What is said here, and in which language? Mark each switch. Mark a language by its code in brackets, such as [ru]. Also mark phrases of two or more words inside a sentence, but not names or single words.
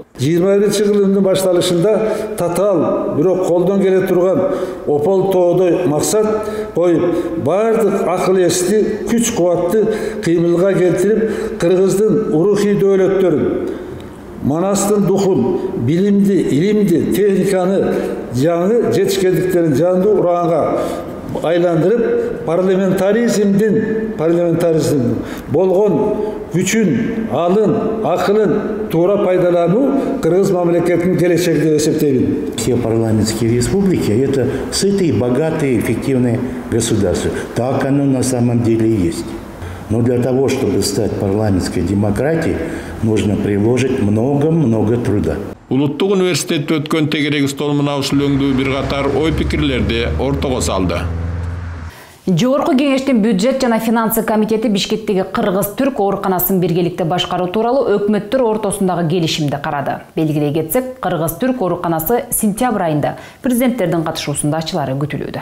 [ky] 21-жылдын башталышында татаал, бирок колдон келе турган опол тоодой максат коюп, бардык акыл эсти, күч кубатты кыймылга келтирип, Кыргыздын урухий дөөлөттөрүн, Манастын духун, билимди, илимди, техниканы, жаңы жетишкендиктерин жаңды ураганга айландырып, парламентаризмдин болгон күчүн, алын, акылын туура пайдалануу Кыргыз мамлекетинин келечеги деп эсептейм. [ru] Все парламентские республики — это сытые, богатые, эффективные государства. Так оно на самом деле и есть. Но для того, чтобы стать парламентской демократией, нужно приложить много труда. [ky] Улуттук университетте өткөн тегерек столуна ушул өңдүү бир катар ой пикирлерди ортого салды. Жогорку кеңештин бюджет жана финансы комитети Бишкектеги Кыргыз-Түрк ооруканасын биргеликте башкаруу тууралуу өкмөттөр ортосундагы келишимди карады. Белгилей кетсек, Кыргыз-Түрк ооруканасы сентябрь айында президенттердин катышуусунда ачылары күтүлүүдө.